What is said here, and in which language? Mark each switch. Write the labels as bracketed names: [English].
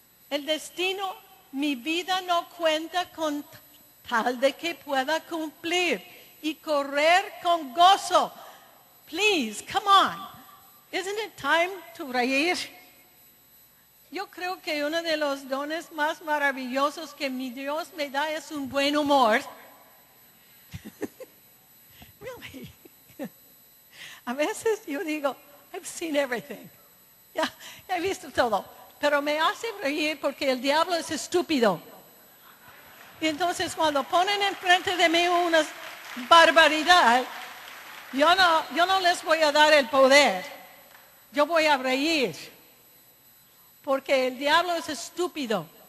[Spanish] El destino, mi vida no cuenta con tal de que pueda cumplir y correr con gozo. [English] Please, come on. Isn't it time to reír? [Spanish] Yo creo que uno de los dones más maravillosos que mi Dios me da es un buen humor. [English] Really. [Spanish] A veces yo digo, [English] I've seen everything. [Spanish] Ya he visto todo. Pero me hace reír porque el diablo es estúpido. Y entonces cuando ponen enfrente de mí una barbaridad, yo no les voy a dar el poder. Yo voy a reír. Porque el diablo es estúpido.